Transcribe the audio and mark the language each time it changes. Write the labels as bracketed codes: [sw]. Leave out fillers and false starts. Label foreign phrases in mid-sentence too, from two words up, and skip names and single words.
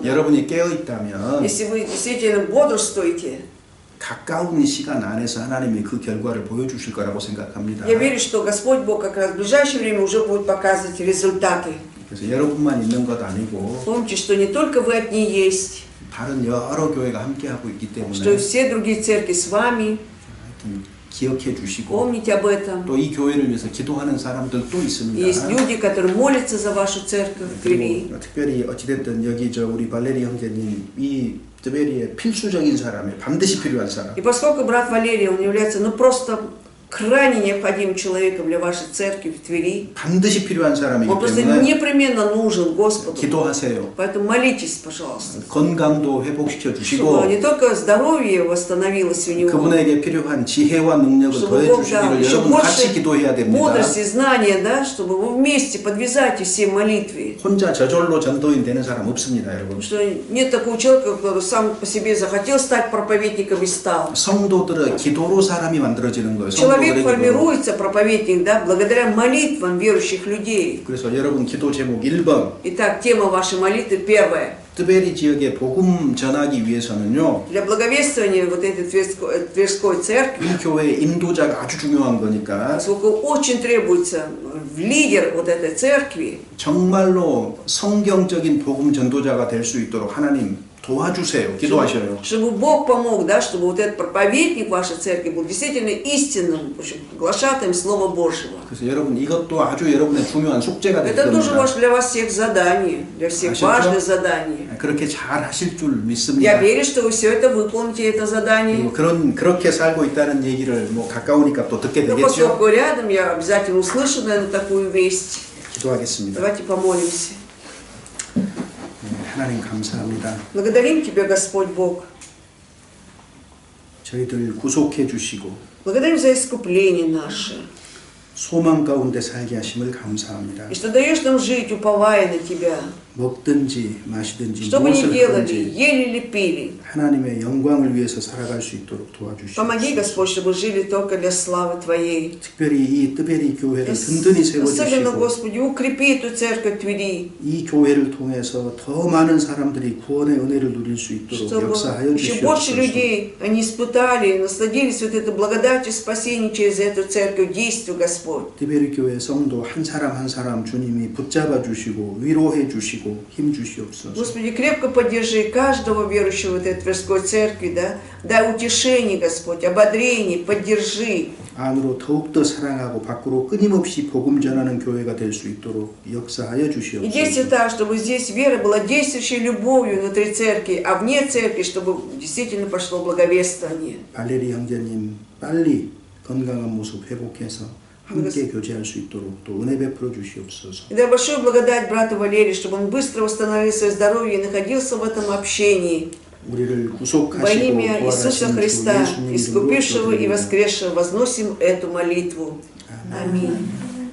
[ko] 여러분이 깨어 있다면 [ru] Если вы действительно бодрствуете, [ko] 가까운 시간 안에서 하나님이 그 결과를 보여주실 거라고 생각합니다. [ru] я верю, что Господь Бог как раз в ближайшее время уже будет показывать результаты. [ko] 그래서 여러분만 있는 것 아니고 [ru] Помните, что не только вы одни есть, [ko] 다른 여러 교회가 함께 하고 있기 때문에 [ru] что и все другие церкви с вами. [ko] 하여튼 기억해 주시고 [ru] Помните об этом. [ko] 또 이 교회를 위해서 기도하는 사람들도 있습니다. [ru] Есть люди, которые молятся за вашу церковь в Твери. [ko] 그리고 특별히 어찌됐든 여기 우리 발레리 형제님 이 뜨베리의 필수적인 사람이에요. 반드시 필요한 사람. [ru] И поскольку брат Валерий, он является просто крайне необходимым человеком для вашей церкви в Твери, [ko] 반드시 필요한 사람이기 [ru] он просто [ko] 때문에 [ru] непременно нужен Господу. [ko] 기도하세요. [ru] Поэтому молитесь, пожалуйста, [ko] 건강도 회복시켜 [ru] чтобы [ko] 주시고 [ru] не только здоровье восстановилось у него, [ko] 그분에게 필요한 지혜와 능력을 [ru] чтобы [ko] 더해 [ru] Бог дал [ko] 주시기를 [ru] еще [ko] 여러분 같이 [ru] больше [ko] 기도해야 됩니다. [ru] мудрости, знания, да, чтобы вы вместе подвязайте все молитвы. [ko] 혼자 저절로 전도인 되는 사람 없습니다, 여러분. [ru] Потому что нет такого человека, который сам по себе захотел стать проповедником и стал. [ko] 성도들의 기도로 사람이 만들어지는 거예요. [ru] Человек [ko] 성도들의 기도로. [ru] формируется, проповедник, да, благодаря молитвам верующих людей. [ko] 그래서 여러분 기도 제목 1번 [ru] Итак, тема вашей молитвы первая. [ko] 뜨베리 지역에 복음 전하기 위해서는요. [ru] Для благовествования вот этой Тверской церкви, [ko] 이 교회의 인도자가 아주 중요한 거니까 [ru] поскольку очень требуется лидер вот этой церкви, [ko] 정말로 성경적인 복음 전도자가 될 수 있도록 하나님 도와주세요. 기도하셔요. [ru] чтобы Бог помог, да, чтобы вот этот проповедник вашей церкви был действительно истинным, в общем, глашатаем Слова Божьего. [ko] 그래서 여러분 이것도 아주 여러분의 중요한 숙제가 될 [ru] Это тоже [ko] 겁니다. [ru] для вас всех задание, для всех [ko] 아셨죠? [ru] важное задание. [ko] 그렇게 잘 하실 줄 [ru] Я [ko] 믿습니다. [ru] верю, что вы все это выполните, это задание. [ko] 그리고 그렇게 살고 있다는 얘기를 뭐 가까우니까 또 듣게 [ru] Но [ko] 되겠죠. [ru] поскольку рядом, я обязательно услышу, наверное, такую весть. [ko] 기도하겠습니다. [ru] Давайте помолимся. [ko] 하나님 감사합니다. [ru] Благодарим Тебя, Господь Бог. [ko] 저희들 구속해 주시고 [ru] Благодарим за искупление наше. [ko] 소망 가운데 살게 하심을 감사합니다. [ru] И что даешь нам жить, уповая на Тебя. [ko] 먹든지 마시든지 [ru] Что бы ни [ko] 무엇을 [ru] делали, [ko] 하든지 [ru] ели или пили. [ko] 하나님의 영광을 위해서 살아갈 수 있도록 도와주시옵소서. [ru] Помоги, Господь, чтобы жили только для славы Твоей. [ko] 특별히 이 뜨베리 교회를 든든히 [ru] Особенно, [ko] 세워주시고 [ru] Господи, укрепи эту церковь Твери. [ko] 이 교회를 통해서 더 많은 사람들이 구원의 은혜를 누릴 수 있도록 [ru] Чтобы [ko] 역사하여 [ru] еще больше [ko] 주시옵소서. [ru] людей, они испытали, насладились вот этой благодатью спасения через эту церковь, действию, Господь. [ko] 뜨베리 교회 성도 한 사람 한 사람 주님이 붙잡아 주시고 위로해 주시고 힘 주시옵소서. [ru] Господи, крепко поддержи каждого верующего в этой Тверской церкви, да? Дай утешение, Господь, ободрение, поддержи. [ko] 안으로 더욱더 사랑하고 밖으로 끊임없이 복음 전하는 교회가 될 수 있도록 역사하여 [ru] И действуй [ko] 주시옵소서. [ru] так, чтобы здесь вера была действующей любовью внутри церкви, а вне церкви, чтобы действительно пошло благовествование. [ko] 발레리 형제님 빨리 건강한 모습 회복해서 함께 교제할 수 있도록 또 은혜 베풀어 주시옵소서. [ru] И дай большую благодать брату Валерию, чтобы он быстро восстановил свое здоровье и находился в этом общении. [ko] 우리를 [ru] Во [ko] 구속하시고 [ru] имя Иисуса [ko] 부활하신 주 [ru] Христа, [ko] 예수님 이름으로 [ru] искупившего и [ko] 기도드립니다. [ru] воскресшего, возносим эту молитву. Аминь.